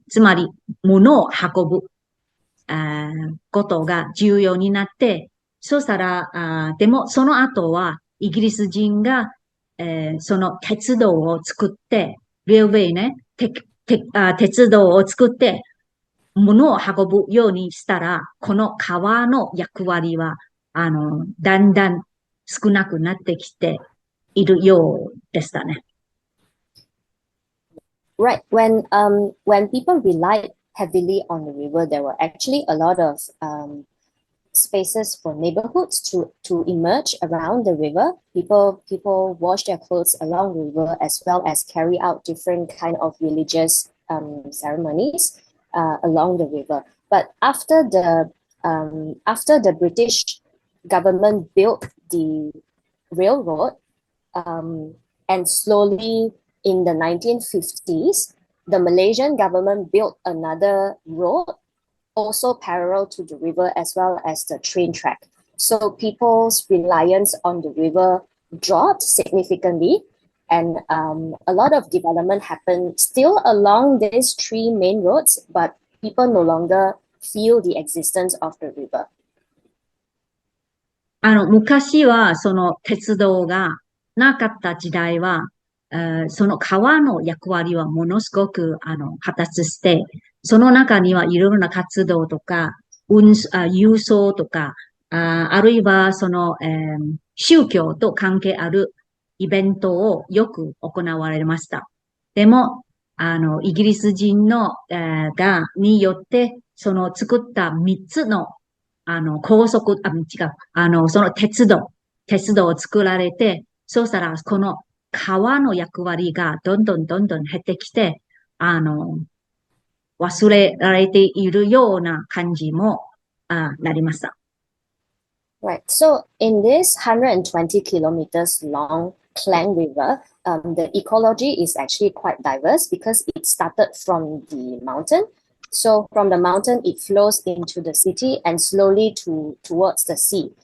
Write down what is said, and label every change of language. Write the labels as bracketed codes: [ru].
[ja] つまり、物を運ぶ。ことが重要になって、そしたら、でもその後はイギリス人が、その鉄道を作って、レールウェイね、鉄道を作って、物を運ぶようにしたら、この川の役割は、だんだん少なくなってきているようでしたね。 [en] Right. When people relied heavily on the river, there were actually a lot of spaces for neighborhoods to emerge around the river. People wash their clothes along the river as well as carry out different kind of religious ceremonies along the river. But after the British government built the railroad, and slowly in the 1950s, the Malaysian government built another road also parallel to the river as well as the train track. So people's reliance on the river dropped significantly, and a lot of development happened still along these three main roads, but people no longer feel the existence of the river. [ja] 昔はその鉄道がなかった時代は、その川の役割はものすごく、果たして、その中にはいろいろな活動とか、郵送とか、あるいはその、宗教と関係あるイベントをよく行われました。でも、イギリス人の、によって、その作った3つの、高速、違う、その鉄道を作られて、そうしたら、この川の役割がどんどん減ってきて、忘れられているような感じも、なりました。 [en] Right. So in this 120 kilometers long Klang River, the ecology is actually quite diverse because it started from the mountain. So from the mountain, it flows into the city and slowly towards the sea.